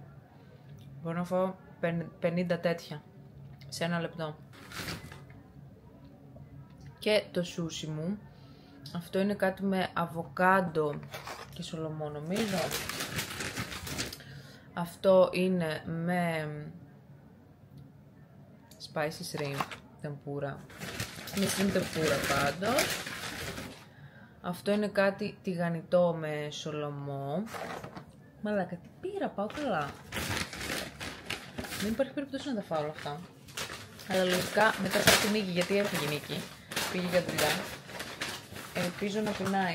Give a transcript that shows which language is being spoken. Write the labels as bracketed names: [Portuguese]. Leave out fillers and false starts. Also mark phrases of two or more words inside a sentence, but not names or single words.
[Greek] Μπορώ να φάω 50 τέτοια, σε ένα λεπτό. Και το σούσι μου, αυτό είναι κάτι με αβοκάντο και σολομό νομίζω. Αυτό είναι με [English] spicy shrimp tempura. [Greek] Είναι [English] shrimp tempura [Greek] πάντως. Αυτό είναι κάτι τηγανιτό με σολομό. Μαλάκα, τι πήρα, πάω καλά. Δεν υπάρχει περίπτωση να τα φάω όλα αυτά. Αλλά λογικά μετά θα έρθει η Νίκη, γιατί έφυγε η Νίκη. Πήγε για δουλειά. Ελπίζω να πεινάει.